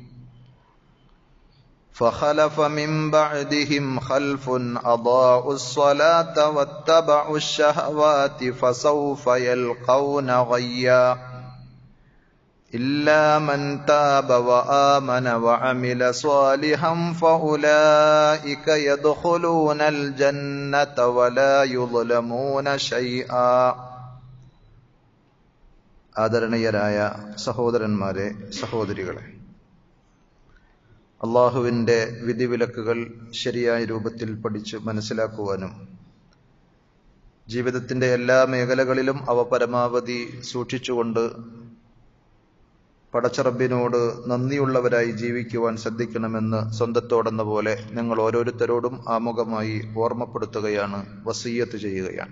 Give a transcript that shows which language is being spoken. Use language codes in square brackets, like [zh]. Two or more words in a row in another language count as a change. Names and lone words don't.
[ar] فخلف من بعدهم خلف أضاعوا الصلاة واتبعوا الشهوات فسوف يلقون غيا إلا من تاب وآمن وعمل صالحا فأولئك يدخلون الجنة ولا يظلمون شيئا [ml] ആദരണീയരായ സഹോദരന്മാരെ, സഹോദരികളെ, അള്ളാഹുവിൻ്റെ വിധിവിലക്കുകൾ ശരിയായ രൂപത്തിൽ പഠിച്ച് മനസ്സിലാക്കുവാനും ജീവിതത്തിൻ്റെ എല്ലാ മേഖലകളിലും അവ പരമാവധി സൂക്ഷിച്ചുകൊണ്ട് പടച്ചറബിനോട് നന്ദിയുള്ളവരായി ജീവിക്കുവാൻ ശ്രദ്ധിക്കണമെന്ന് സ്വന്തത്തോടെന്ന പോലെ ഞങ്ങൾ ഓരോരുത്തരോടും ആമുഖമായി ഓർമ്മപ്പെടുത്തുകയാണ്, വസിയ്യത്ത് ചെയ്യുകയാണ്.